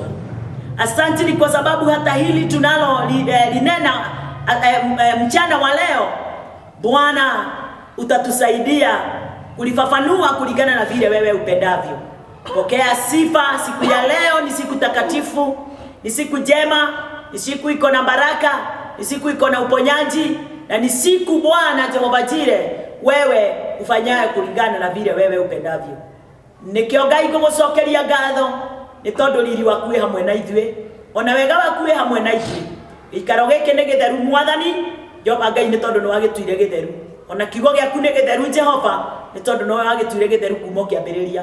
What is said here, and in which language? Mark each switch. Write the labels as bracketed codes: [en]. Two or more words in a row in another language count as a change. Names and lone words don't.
[sw] Asante ni kwa sababu hata hili tunalo linena mchana wa leo Bwana utatusaidia kulifafanua kulingana na vile wewe upendavyo. Pokea sifa. Siku ya leo ni siku takatifu, ni siku njema, ni siku iko na baraka, ni siku iko na uponyaji na ni siku Bwana Jehova Jireh wewe ufanyaye kulingana na vile wewe upendavyo. [ki] Nikio Ngai gugucokeria ngatho ni tondu riri waku wi hamwe na ithuĩ ona wega waku wi hamwe na ithuĩ. Ikaro giki ni githeru Mwathani Jehova Ngai ni tondu ni wagituire githeru ona kiugo giaku ni githeru Jehova ni tondu ni wagituire githeru kuma kiambiriria.